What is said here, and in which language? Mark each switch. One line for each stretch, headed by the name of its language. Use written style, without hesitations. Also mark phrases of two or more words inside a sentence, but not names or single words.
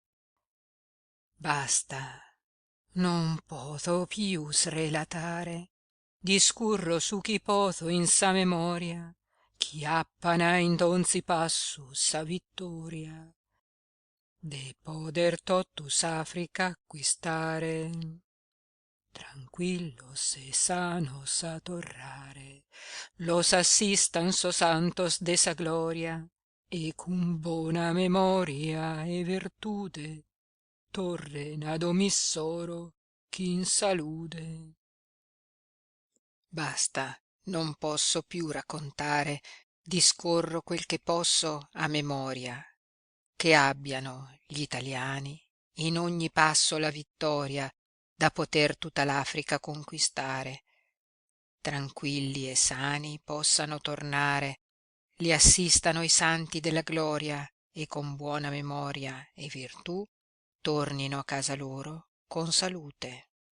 Sardinian: Basta, non poto pius relatare, discurro su chi poto in sa memoria, chi appana in donzi passus sa vittoria, de poder totus Africa acquistare, tranquillos e sanos a torrare, los assistan sos santos de sa gloria, e con bona memoria e virtude torren ad omissoro chi in salude.
Italian: Basta, non posso più raccontare, discorro quel che posso a memoria, che abbiano gli italiani in ogni passo la vittoria da poter tutta l'Africa conquistare, tranquilli e sani possano tornare, li assistano i santi della gloria e con buona memoria e virtù tornino a casa loro con salute.